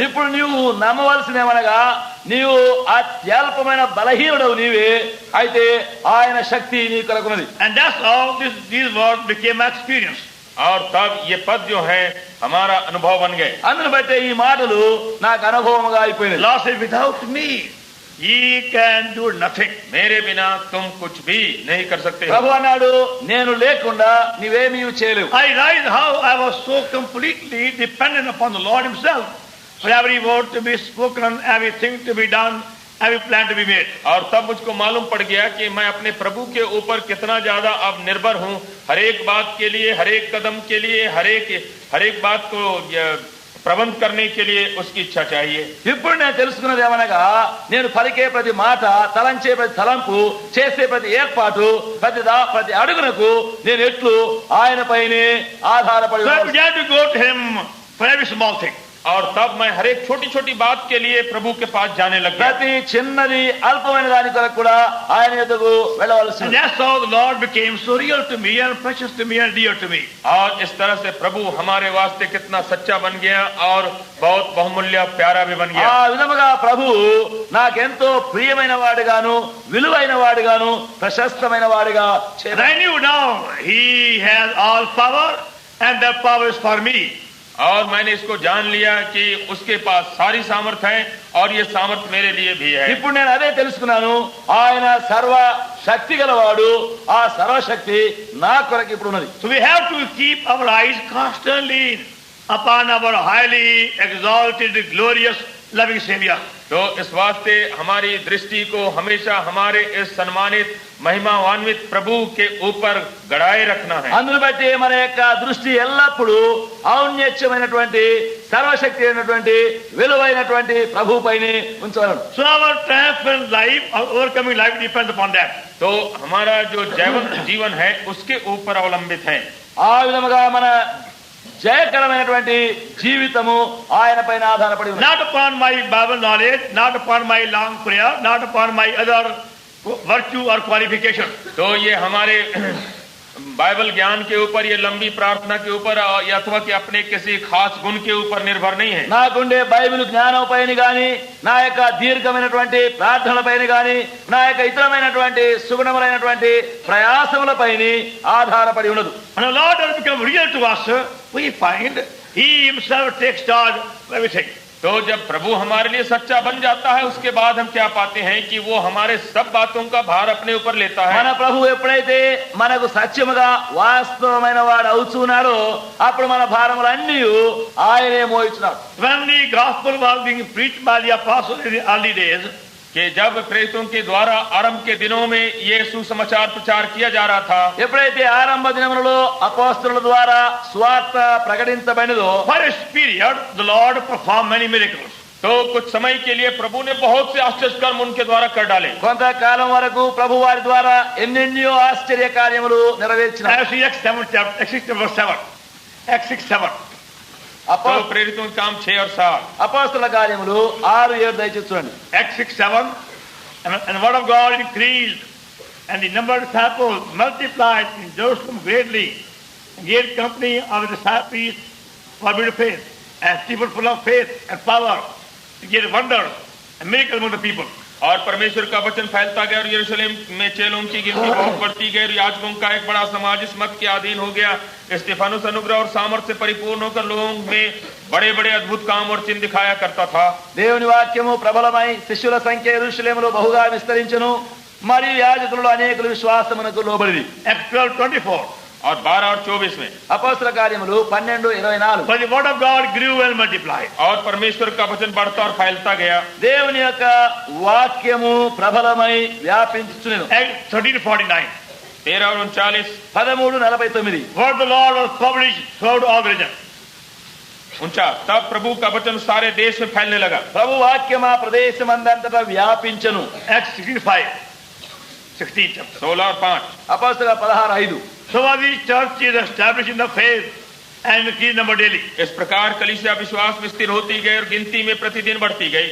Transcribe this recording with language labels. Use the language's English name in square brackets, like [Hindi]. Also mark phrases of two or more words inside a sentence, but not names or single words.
[Telugu] ఇప్పుడు నీవు నమ్మవలసినవనగా నీవు అత్యల్పమైన బలహీనుడవు నీవే, అయితే ఆయన శక్తి నీ కొరకున్నది. [English] And that's how these words became my experience. [Hindi] और तब ये पद जो है हमारा अनुभव बन गए। [Telugu] అందును బట్టే ఈ మాటలు నాకు అనుభవముగా అయిపోయినాయి. [English] Lord said, without me ye can do nothing. [Hindi] मेरे बिना तुम कुछ भी नहीं कर सकते हो। [Telugu] ప్రభు అన్నాడు, నేను లేకుండా నీవేమీ చేయలేవు. [English] I realized how I was so completely dependent upon the Lord himself for every word to be spoken, everything to be done, every plan to be made. [Hindi] और तब मुझको मालूम पड़ गया कि मैं अपने प्रभु के ऊपर कितना ज्यादा अब निर्भर हूँ। हर एक बात के लिए, हर एक कदम के लिए, हर एक बात को प्रबंध करने के लिए उसकी इच्छा चाहिए। [Telugu] ఇప్పుడు నేను తెలుసుకున్నది ఏమనగా, నేను పలికే ప్రతి మాట, తలంచే ప్రతి తలంపు, చేసే ప్రతి ఏర్పాటు, ప్రతి అడుగునకు నేను ఎట్లు ఆయన పైనే ఆధారపడి [English] So I began to go to him for every small thing. [Hindi] और तब मैं हर एक छोटी छोटी बात के लिए प्रभु के पास जाने लग गया। [Telugu] ప్రతి చిన్నది అల్పమైన దాని కొరకు కూడా ఆయన యొద్దకు వెళ్ళవలసి. [English] And that's how the Lord became so real to me and precious to me and dear to me. [Hindi] और इस तरह से प्रभु हमारे वास्ते कितना सच्चा बन गया और बहुत बहुमूल्य प्यारा भी बन [Telugu] ఆ [Hindi] गया। [Telugu] విధముగా ప్రభు నాకెంతో ప్రియమైన వాడుగాను, విలువైన వాడుగాను, ప్రశస్తమైన వాడుగా [English] And I knew now he has all power and that power is for me. [Hindi] और मैंने इसको जान लिया कि उसके पास सारी सामर्थ है और ये सामर्थ मेरे लिए भी है। [Telugu] ఇప్పుడు నేను అదే తెలుసుకున్నాను, ఆయన సర్వ శక్తి గలవాడు, ఆ సర్వశక్తి నా కొరకు ఇప్పుడు ఉన్నది. [English] So we have to keep our eyes constantly upon our highly exalted, glorious, loving Savior. [Hindi] तो इस वास्ते हमारी दृष्टि को हमेशा हमारे इस सम्मानित महिमान्वित प्रभु के ऊपर गड़ाए रखना है। [Telugu] అందును బట్టి మన యొక్క దృష్టి ఎల్లప్పుడూ ఔన్నత్యమైనటువంటి, సర్వశక్తి అయినటువంటి, విలువైనటువంటి ప్రభు పైనే ఉంచవలను. [English] So our triumphant life, our overcoming life depends upon that. [Hindi] तो हमारा जो जीवन है उसके ऊपर अवलंबित है। [Telugu] ఆ విధముగా మన జయకరమైనటువంటి జీవితము ఆయన పైన ఆధారపడి ఉంది. [English] Not upon my Bible knowledge, not upon my long prayer, not upon my other virtue or qualification. [Hindi] तो ये हमारे बाइबल ज्ञान के ऊपर, ये लंबी प्रार्थना के ऊपर या अथवा कि अपने किसी खास गुण के ऊपर निर्भर नहीं है। [Telugu] నాకుండే బైబిల్ జ్ఞానం పైన గాని, నా యొక్క దీర్ఘమైనటువంటి ప్రార్థనల పైన గాని, నా యొక్క ఇతరమైనటువంటి సుగుణములైనటువంటి ప్రయాసముల పైన ఆధారపడి ఉండదు. [English] When the Lord has become real to us, we find He Himself takes charge of everything. [Hindi] तो जब प्रभु हमारे लिए सच्चा बन जाता है उसके बाद हम क्या पाते हैं कि वो हमारे सब बातों का भार अपने ऊपर लेता है। [Telugu] మన ప్రభు ఎప్పుడైతే మనకు సత్యముగా వాస్తవమైన వాడు అవుతున్నాడో అప్పుడు మన భారములన్నీ ఆయనే మోయించున్నాడు. [English] When the gospel was being preached by the apostles in the early days, [Hindi] कि जब प्रेरितों के द्वारा आरंभ के दिनों में ये सुसमाचार प्रचार किया जा रहा था, [Telugu] ఎప్పుడైతే ఆరంభ దినములలో అపోస్తలుల ద్వారా సువార్త ప్రకటించబడినదో [English] for a period the Lord performed many miracles. [Hindi] तो कुछ समय के लिए प्रभु ने बहुत से आश्चर्य कर्म उनके द्वारा कर डाले। [Telugu] కొంతకాలం వరకు ప్రభు వారి ద్వారా ఎన్నెన్నో ఆశ్చర్య కార్యములు నెరవేర్చినారు. [English] As we Acts 7 chapter, Acts 6 verse 7. Acts 6 7. [Hindi] तो प्रेरितों के काम 6 और 7। [Telugu] అపోస్తల కార్యములు 6-7 దయచేసి చూడండి. [English] Acts 6 7. And the word of God increased, and the number of disciples multiplied in Jerusalem greatly, and great company of the disciples were made of faith, and people full of faith and power, and great wonders and miracles among the people. [Hindi] और परमेश्वर का वचन फैलता गया और यरूशलेम में चेलों की गिनती बहुत बढ़ती गई और याजकों का एक बड़ा समाज इस मत के अधीन हो गया। स्तिफनुस अनुग्रह और सामर्थ्य से परिपूर्ण होकर लोगों में बड़े बड़े अद्भुत काम और चिन्ह दिखाया करता था। [Telugu] దేవుని వాక్యము ప్రబలమై శిష్యుల సంఖ్య యెరూషలేములో బహుగా విస్తరించెను మరియు యాజకులలో అనేకులు విశ్వాసమునకు లోబడిరి. [English] Acts 12:24. [Hindi] और 12 और 24 में [Telugu] అపోస్తల కార్యములు 12:24. [English] But the word of God grew and multiplied. [Hindi] और परमेश्वर का वचन बढ़ता और फैलता गया। [Telugu] దేవుని యొక్క వాక్యము ప్రబలమై వ్యాపించుచునెను. [English] Acts 13:49. [Hindi] 13 और 39 [Telugu] 13:49. [English] Word of the Lord was published throughout all regions. [Hindi] 49 तब प्रभु का वचन सारे देश में फैलने लगा। [Telugu] ప్రభు వాక్యం ఆ ప్రదేశమందంతటా వ్యాపించెను. [English] Acts 16:5. 16 chapter. [Hindi] 16 और 5 [Telugu] అపోస్తల 16:5. [English] So was the church is established in the faith and increased number daily. [Hindi] इस प्रकार कलीसिया विश्वास में स्थिर होती गई और गिनती में प्रतिदिन बढ़ती गई।